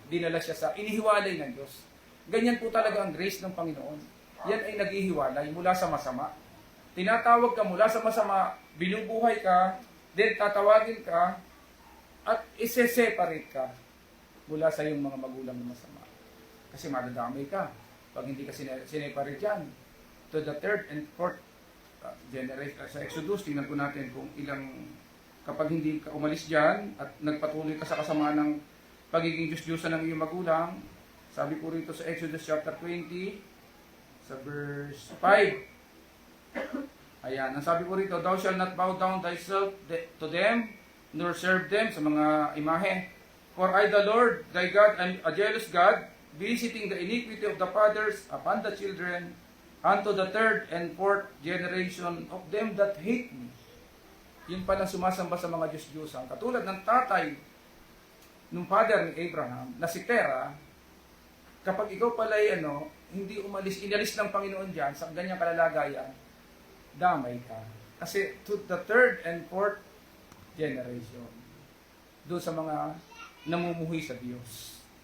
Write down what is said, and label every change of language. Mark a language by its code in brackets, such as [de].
[tl] Dinala siya sa inihiwalay ng Diyos. Ganyan po talaga ang grace ng Panginoon. Yan ay naghihiwalay mula sa masama. Tinatawag ka mula sa masama, binubuhay ka, then tatawagin ka, at ise-separate ka mula sa iyong mga magulang na masama. Kasi madadamay ka pag hindi ka sineparate yan. [en] To the third and fourth generation. [tl] Sa Exodus, tingnan po natin kung ilang, kapag hindi ka umalis dyan at nagpatuloy ka sa kasamaan ng pagiging Diyos-Diyosan ng iyong magulang, sabi po rito sa Exodus chapter 20, sa verse 5. Ayan, ang sabi po rito, [en] thou shalt not bow down thyself to them, nor serve them, [tl] sa mga imahe. [en] For I, the Lord, thy God, am a jealous God, visiting the iniquity of the fathers upon the children, unto the third and fourth generation of them that hate me. [tl] Yun pala sumasamba sa mga Diyos-Diyosan. Katulad ng tatay ng father ni Abraham, na si Terah, kapag ikaw pala'y hindi inalis ng Panginoon dyan sa ganyang kalalagayan, damay ka. Kasi [en] to the third and fourth generation, [tl] doon sa mga namumuhi sa Diyos.